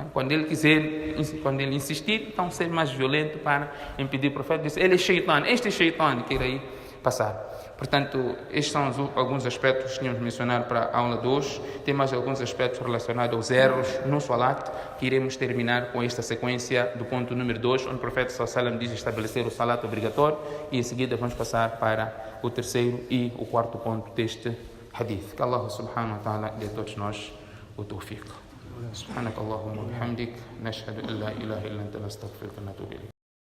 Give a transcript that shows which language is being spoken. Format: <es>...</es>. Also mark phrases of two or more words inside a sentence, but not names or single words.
<pt>Quando ele insistir, então ser mais violento para impedir. O profeta disse, ele é shaitan, este é shaitan que irá passar. Portanto, estes são alguns aspectos que tínhamos mencionado para a aula de hoje. Tem mais alguns aspectos relacionados aos erros no salat, que iremos terminar com esta sequência do ponto número 2, onde o profeta</pt> <ar>صلى الله عليه وسلم</ar> <pt>diz estabelecer o salat obrigatório, e em seguida vamos passar para o terceiro e o quarto ponto deste hadith. Que Allah</pt> <ar>سبحانه وتعالى</ar> <pt>dê a todos nós o tawfiq.</pt> <ar>سبحانك اللهم وبحمدك نشهد أن لا إله إلا أنت نستغفرك ونتوب إليك</ar>